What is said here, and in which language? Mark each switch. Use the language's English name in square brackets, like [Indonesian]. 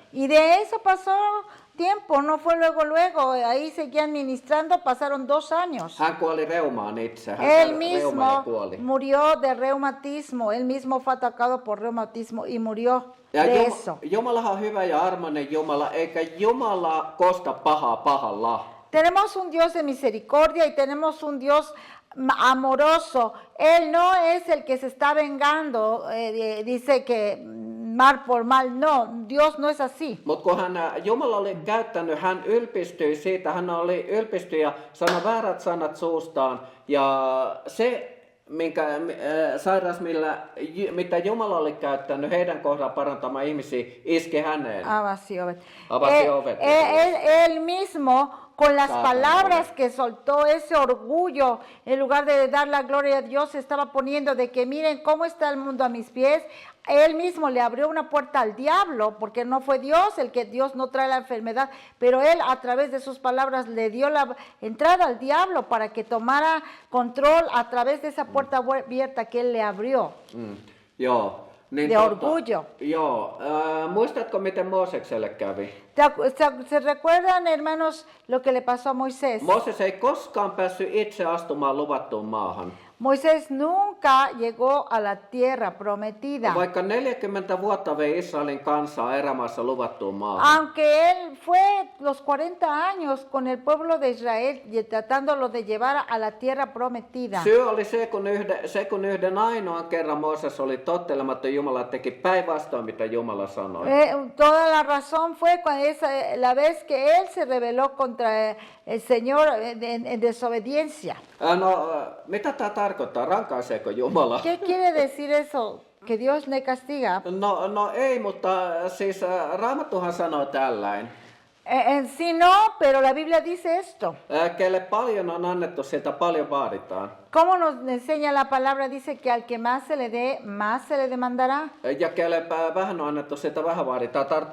[Spanish] Y de eso pasó tiempo, no fue luego, ahí seguían ministrando, pasaron 2 años. [Finnish] Hän kuoli reumaan itse. [Spanish] Él mismo murió de reumatismo, él mismo fue atacado por reumatismo y murió de eso. [Finnish] Jumala on hyvä ja armoinen Jumala, eikä Jumala kosta pahaa pahalla. [Spanish] Tenemos un Dios de misericordia y tenemos un Dios amoroso. Él no es el que se está vengando, dice que mal por mal. No, Dios no es así. [Finnish] Mutta kun Jumala oli käyttänyt, hän ylpistyi siitä, hän oli ylpistyi ja sanoi väärät sanat suustaan. Ja se sairaus, mitä Jumala oli käyttänyt heidän kohdalla parantamaan ihmisiä, iski häneen. Avasi ovet. Avasi ovet. [Spanish] Él mismo con las Satanás. palabras que soltó, ese orgullo, en lugar de dar la gloria a Dios, se estaba poniendo de que miren cómo está el mundo a mis pies. Él mismo le abrió una puerta al diablo, porque no fue Dios el que Dios no trae la enfermedad, pero él a través de sus palabras le dio la entrada al diablo para que tomara control a través de esa puerta abierta que él le abrió. [Finnish] Joo. Niin [Spanish] De orgullo. [Finnish] Joo. Muistatko, miten Moosekselle kävi? [Spanish] ¿Se recuerdan, hermanos, lo que le pasó a Moisés? [Finnish] Mooses ei koskaan päässyt itse astumaan luvattuun maahan. [Spanish] Moisés nunca llegó a la tierra prometida. [Finnish] Vaikka 40 vuotta vei Israelin kansaa erämaassa luvattuun maahan. [Spanish] Aunque él fue los 40 años con el pueblo de Israel y tratándolo de llevar a la tierra prometida. [Finnish] Syy oli se, kun yhden ainoan kerran Mooses oli tottelematon Jumala, teki päinvastoin, mitä Jumala sanoi. [Spanish] Toda la razón fue cuando la vez que él se rebeló contra el Señor en desobediencia. [Finnish] Mitä tämä tarkoittaa? Rankaiseeko Jumala? [Spanish] ¿Qué quiere decir eso? ¿Que Dios le castiga? [Finnish] No ei, mutta siis Raamattuhan sanoo tällain. [Spanish] En sí no, pero la Biblia dice esto. [Finnish] Kelle paljon on annettu, siltä paljon vaaditaan. [Spanish] ¿Cómo nos enseña la palabra? Dice que al que más se le dé, más se le demandará. [Finnish] Ja kelle vähän on annettu, siltä vähän vaaditaan.